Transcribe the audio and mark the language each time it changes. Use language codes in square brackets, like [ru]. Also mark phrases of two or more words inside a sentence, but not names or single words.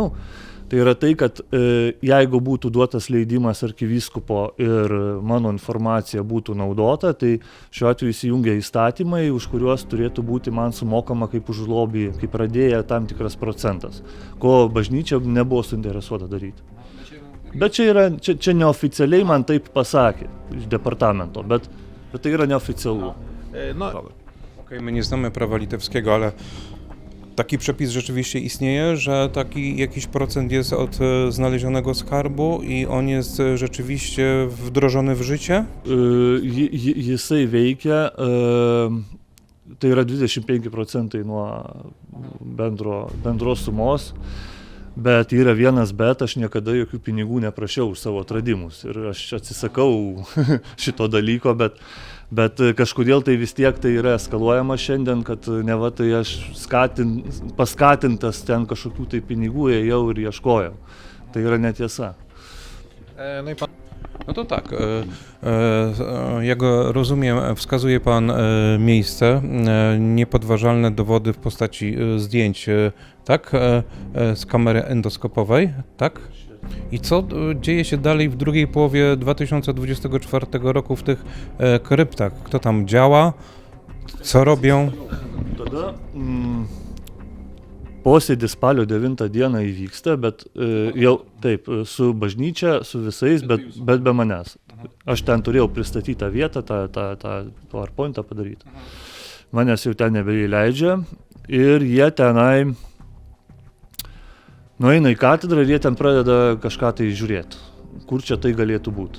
[lt] Tai yra tai, kad jeigu būtų duotas leidimas arkivyskupo ir mano informacija būtų naudota, tai šiuo atveju įsijungia įstatymai, už kuriuos turėtų būti man sumokama kaip už lobį, kaip pradėję tam tikras procentas, ko bažnyčia nebuvo suinteresuota daryti. Bet čia neoficialiai man taip pasakė iš departamento, bet tai yra neoficialu. [pl] Okej, my nie znamy prawa litewskiego, ale Taki przepis rzeczywiście istnieje, że taki jakiś procent jest od znalezionego skarbu i on jest rzeczywiście wdrożony w życie? [lt] Jisai veikia, tai yra 25% nuo bendros sumos, bet yra vienas bet, aš niekada jokių pinigų neprašiau už savo atradimus ir aš atsisakau šito dalyko, bet kažkodėl tai vis tiek tai yra eskaluojama šiandien, kad neva tai aš paskatintas ten kažkokių tai pinigų ėjau ir ieškojau. Tai yra netiesa. [pl] No i pan No to tak, jak rozumiem, wskazuje Pan miejsce, niepodważalne dowody w postaci zdjęć, tak, z kamery endoskopowej, tak? I co dzieje się dalej w drugiej połowie 2024 roku w tych kryptach? Kto tam działa? Co robią? [lt] Tada posėdis spalio 9 dieną įvyksta, bet jau taip, su bažnyčia, su visais, bet be manęs. Aš ten turėjau pristatyti tą vietą, tą PowerPointą padaryti. Manęs jau ten nebeįleidžia ir jie tenai nueina į katedrą ir jie ten pradeda kažką tai žiūrėti, kur čia tai galėtų būti.